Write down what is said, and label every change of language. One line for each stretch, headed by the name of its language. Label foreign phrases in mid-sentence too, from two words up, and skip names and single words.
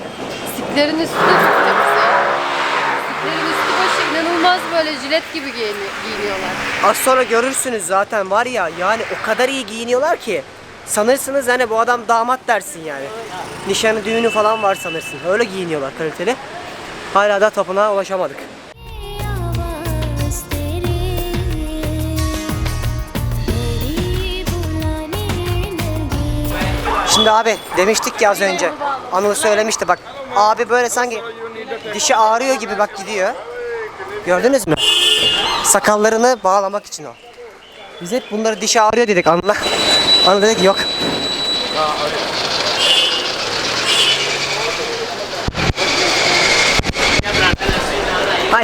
Turkish: Stiklerin üstü de çok temiz ya. Stiklerin üstü başı inanılmaz böyle jilet gibi giyiniyorlar. Az sonra görürsünüz zaten var ya yani o kadar iyi giyiniyorlar ki sanırsınız hani bu adam damat dersin yani. Nişanı düğünü falan var sanırsın. Öyle giyiniyorlar kaliteli. Hala da tapınağa ulaşamadık.
Hindi: आवाज़ तेरी तेरी बुलाने लगी।
Turkish: Şimdi abi demiştik ya az önce. Anıl söylemişti bak. Abi böyle sanki dişi ağrıyor gibi bak gidiyor. Gördünüz mü? Sakallarını bağlamak için o. Biz hep bunları dişi ağrıyor dedik Anıl'a. Anıl dedi ki yok. Hay.